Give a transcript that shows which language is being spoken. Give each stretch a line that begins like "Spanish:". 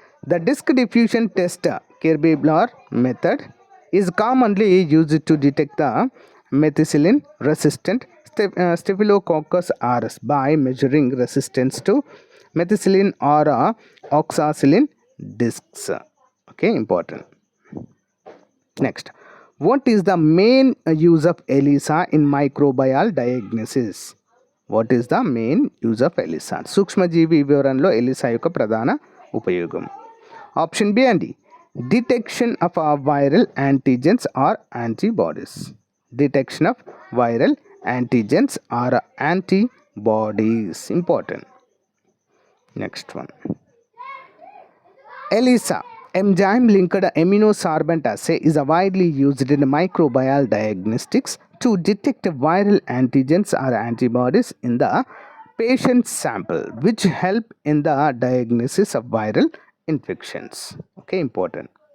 English: The disk diffusion test Kirby Bauer method is commonly used to detect the methicillin resistant Staphylococcus aureus by measuring resistance to methicillin or oxacillin discs. Okay, important. Next, what is the main use of ELISA in microbial diagnosis? What is the main use of ELISA?
Telugu: సూక్ష్మజీవి వివరణలో ELISA యొక్క ప్రధాన ఉపయోగం.
English: Option B అండి, detection of viral antigens or antibodies. Detection of viral antigens or antibodies. Important. Next one, ELISA enzyme linked immunosorbent assay is widely used in microbial diagnostics to detect viral antigens or antibodies in the patient sample, which help in the diagnosis of viral infections. Okay, important.